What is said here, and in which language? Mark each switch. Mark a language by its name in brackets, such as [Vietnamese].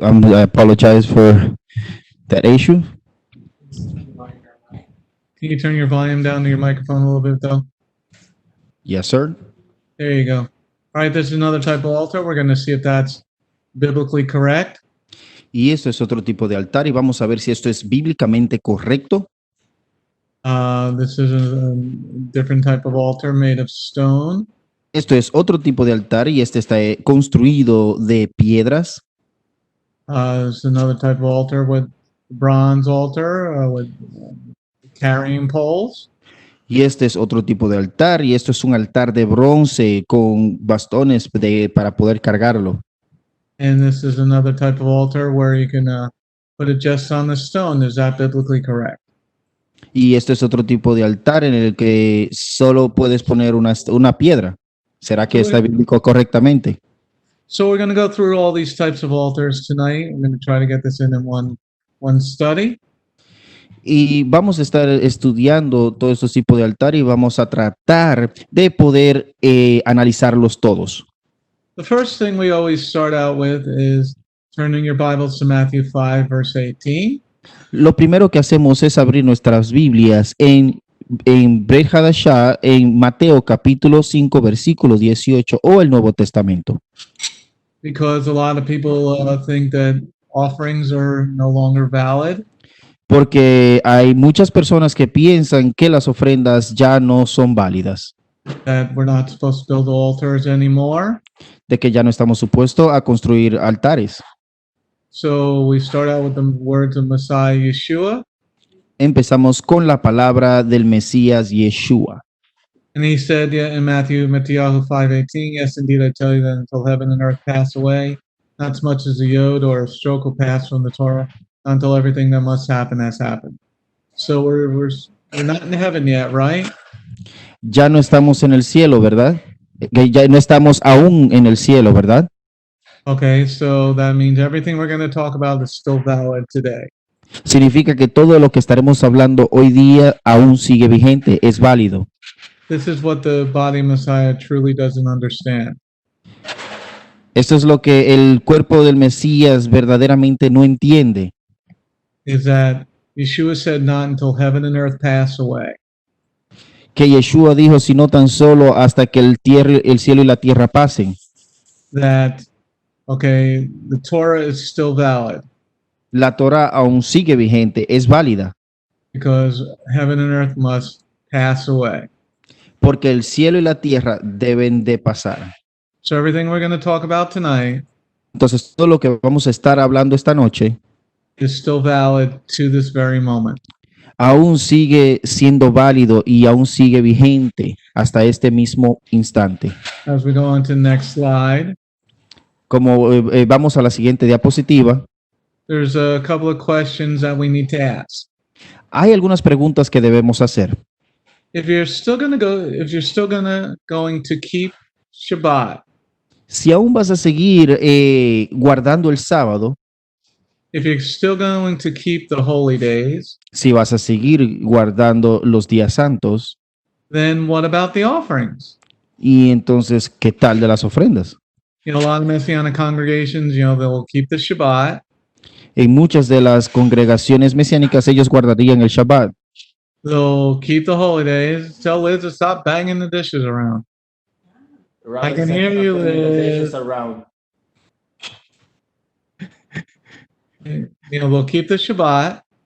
[English] I apologize for that issue. Can you turn your volume down to your microphone a little bit, though? Yes, sir. There you go. All right, this is another type of altar. We're going to see if that's biblically correct. [Spanish] Y esto es otro tipo de altar y vamos a ver si esto es bíblicamente correcto. [English] This is a different type of altar made of stone. [Spanish] Esto es otro tipo de altar y este está construido de piedras. [English] This is another type of altar with bronze altar with carrying poles. [Spanish] Y este es otro tipo de altar y esto es un altar de bronce con bastones para poder cargarlo. [English] And this is another type of altar where you can put it just on the stone. Is that biblically correct? [Spanish] Y este es otro tipo de altar en el que solo puedes poner una piedra. ¿Será que está bíblico correctamente? [English] So we're going to go through all these types of altars tonight. I'm going to try to get this in one study. [Spanish] Y vamos a estar estudiando todos estos tipos de altar y vamos a tratar de poder analizarlos todos. [English] The first thing we always start out with is turning your Bibles to Matthew 5, verse 18. [Spanish] Lo primero que hacemos es abrir nuestras Biblias en Brit Hadashah, en Mateo capítulo 5, versículo 18 o el Nuevo Testamento. [English] because a lot of people think that offerings are no longer valid. [Spanish] Porque hay muchas personas que piensan que las ofrendas ya no son válidas, [English] That we're not supposed to build altars anymore. [Spanish] de que ya no estamos supuestos a construir altares. [English] So we start out with the words of Messiah Yeshua, [Spanish] Empezamos con la palabra del Mesías Yeshua. [English] and he said, yeah, in Matthew 5:18, yes, indeed, I tell you that until heaven and earth pass away, not so much as a yod or a stroke will pass from the Torah, until everything that must happen has happened. So we're not in heaven yet, right? [Spanish] Ya no estamos en el cielo, ¿verdad? Que ya no estamos aún en el cielo, ¿verdad? [English] Okay, so that means everything we're going to talk about is still valid today. [Spanish] Significa que todo lo que estaremos hablando hoy día aún sigue vigente, es válido. [English] This is what the body of Messiah truly doesn't understand. [Spanish] Esto es lo que el cuerpo del Mesías verdaderamente no entiende. [English] Is that Yeshua said, not until heaven and earth pass away. [Spanish] Que Yeshua dijo, sino tan solo hasta que el cielo y la tierra pasen. [English] That, okay, the Torah is still valid [Spanish] La Torah aún sigue vigente, es válida, [English] because heaven and earth must pass away. [Spanish] porque el cielo y la tierra deben de pasar. [English] So everything we're going to talk about tonight [Spanish] Entonces, todo lo que vamos a estar hablando esta noche [English] is still valid to this very moment. [Spanish] aún sigue siendo válido y aún sigue vigente hasta este mismo instante. [English] As we go on to the next slide, [Spanish] Como vamos a la siguiente diapositiva, [English] there's a couple of questions that we need to ask. [Spanish] hay algunas preguntas que debemos hacer. [English] If you're still going to keep Shabbat, [Spanish] Si aún vas a seguir guardando el sábado, [English] if you're still going to keep the holy days, [Spanish] si vas a seguir guardando los días santos, [English] then what about the offerings? [Spanish] y entonces, ¿qué tal de las ofrendas? [English] You know, a lot of Messianic congregations, they'll keep the Shabbat, [Spanish] En muchas de las congregaciones mesiánicas ellos guardarían el Shabbat, [English] they'll keep the holy days. Tell Liz to stop banging the dishes around. I can hear you, Liz. They'll keep the Shabbat,